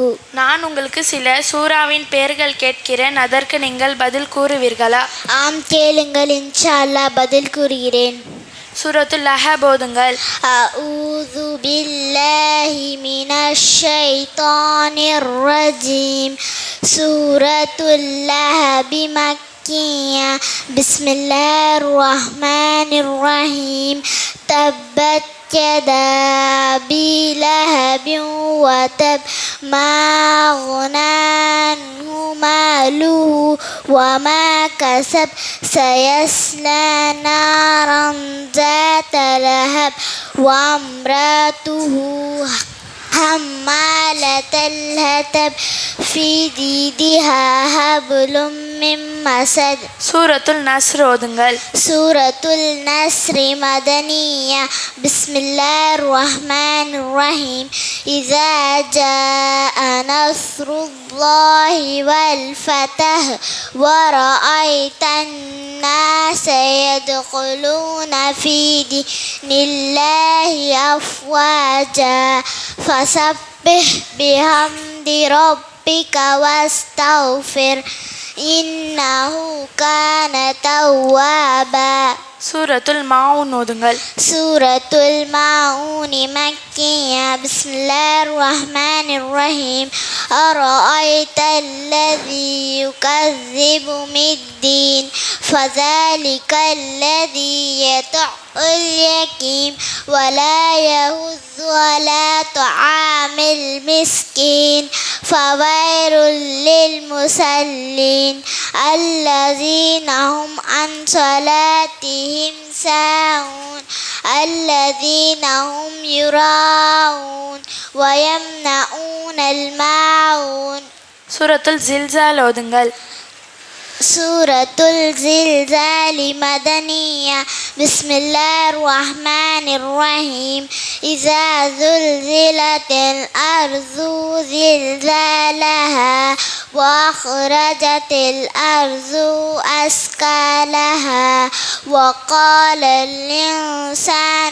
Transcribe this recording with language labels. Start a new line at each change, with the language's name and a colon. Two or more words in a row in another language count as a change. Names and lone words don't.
Tamil: நான் உங்களுக்கு சில சூராவின் பெயர்கள் கேட்கிறேன், அதற்கு நீங்கள் பதில் கூறுவீர்களா? ஆம், கேளுங்கள்.
Arabic: إن شاء الله
Tamil: பதில் கூறுகிறேன். சூரத்துல் அஹப் ஓதுங்கள்.
Arabic: أعوذ بالله من الشيطان الرجيم. சூரத்துல் அஹப் مكية. بسم الله الرحمن الرحيم. تبت يدا أبي لهب وتب ما أغنى عنه ماله وما كسب سيصلى نارا ذات لهب وامرأته حمالة الهتب في جيدها حبل من مسد.
Tamil: சூரத்துல் நஸ்ர் ஓதுங்கள்.
Arabic: سورة النصر مدنية. بسم الله الرحمن الرحيم. إذا جاء نصر الله والفتح ورأيت الناس يدخلون في دين الله أفواجا فسبح بحمد ربك واستغفر إنه كان توابا.
Tamil: சூரத்துல் மாவுன் ஓதுங்கள்.
Arabic: سورة الماعون مكية. بسم الله الرحمن الرحيم. أرأيت الذي يكذب بالدين فذلك الذي يدع اليتيم ولا يهز على طعام المسكين فويل للمصلين الذين هم عن صلاتهم ساهون الذين هم يراءون ويمنعون الماعون.
Tamil: சூரத்துல் ஜில்சால் ஓதுங்கள்.
Arabic: سورة الزلزال مدنية. بسم الله الرحمن الرحيم. إذا زلزلت الأرض زلزالها وأخرجت الأرض أثقالها وقال الإنسان